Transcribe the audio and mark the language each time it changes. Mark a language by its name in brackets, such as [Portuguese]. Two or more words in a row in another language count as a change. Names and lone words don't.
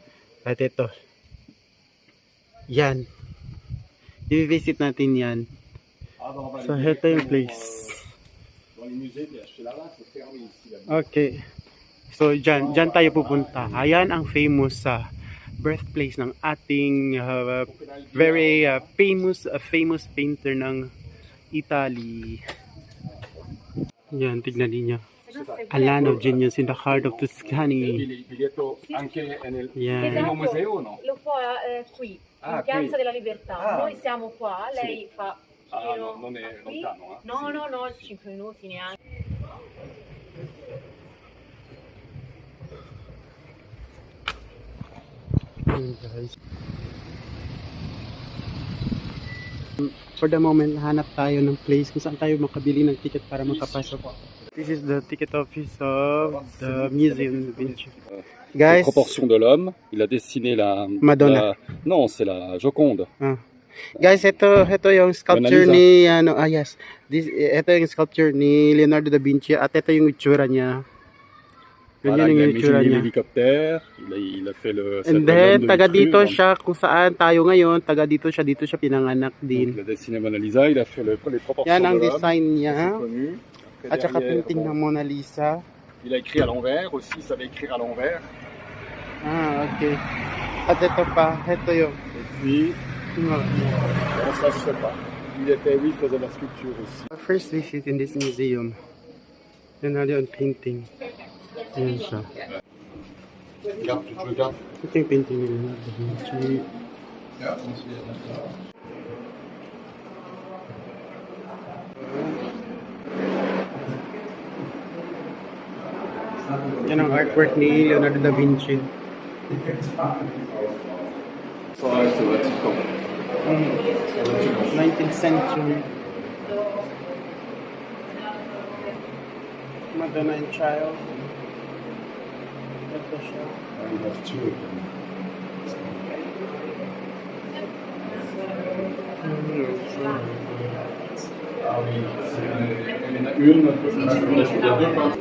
[Filipino] At ito. Yan. I-visit natin yan. So, ito yung place. Okay. So, dyan tayo pupunta. Ayan ang famous sa birthplace ng ating [English] very famous painter [Filipino] ng Italy. Yan, tignan ninyo. [English] A land of genius in the heart of Tuscany. [Italian] biglietto anche nel [English] Yeah. [Italian] primo museo, no? Lo fa qui, Ah, in Piazza qui. della Libertà. Ah. Noi siamo qua, lei fa Ah, giro no, non è qui. lontano, No, Sì. no, no, 5 minuti neanche. [Filipino] Ayun, guys. [English] For the moment, [Filipino] hanap tayo ng place kung saan tayo makabili ng ticket para makapasok. [English] This is the ticket office of the Museum of Vinci. [French] Les [English] Guys, [French] proportions de l'homme, il a dessiné la... Madonna. Non, c'est la Joconde. [Filipino] guys, ito yung sculpture [French] Mona Lisa. [Filipino] ni yes. Ito yung sculpture ni Leonardo da Vinci at ito yung itsura niya. [French] Voilà, [Filipino] Yun [French] il a [Filipino] yung itsura [French] imaginé [Filipino] niya. [French] l'hélicoptère, il a fait le... [English] And then, [Filipino] taga dito siya kung saan tayo ngayon, taga dito siya pinanganak [French] Il [Filipino] din. [French] a dessiné Mona Lisa, il a fait les proportions [Filipino] Yan ang [French] de l'homme. [Filipino] design [French] C'est [Filipino] niya. [French] connu. Après, [Filipino] At saka [French] derrière, [Filipino] painting [French] bon, [Filipino] ng Mona Lisa. [French] il a écrit à l'envers aussi, il savait écrire à l'envers. [Filipino] Okay. At ito pa, ito yung [French] Et puis, bon, ça je sais pas. Il faisait la sculpture aussi. [English] our first visit in this museum. Leonardo on painting. [Filipino] Ayan siya. [French] Regarde, tu regardes. [Filipino] Ito yung painting ni Leonardo da Vinci. Yan ang artwork ni Leonardo da Vinci. [French] Ça, c'est Vatican. [English] 19th century. Madonna and Child. [Filipino] Ito siya. [French] Il y en a two. Ah oui, il y en a une, il y a deux peintres.